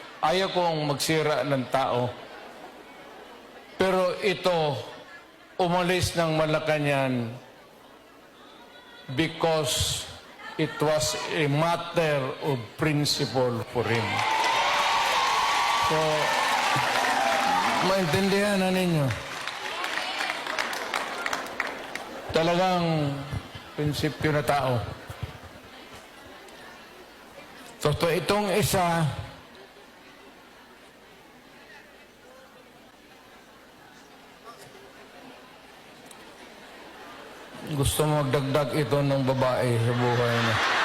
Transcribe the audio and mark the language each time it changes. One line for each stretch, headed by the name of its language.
Filipino: Ayaw kong magsira ng tao. Pero ito, umalis ng Malacañang
English: because it was a matter of principle for him.
Filipino: So, maintindihan na ninyo. Talagang prinsipyo na tao. So, itong isa, gusto mo magdagdag ito ng babae sa buhay niya.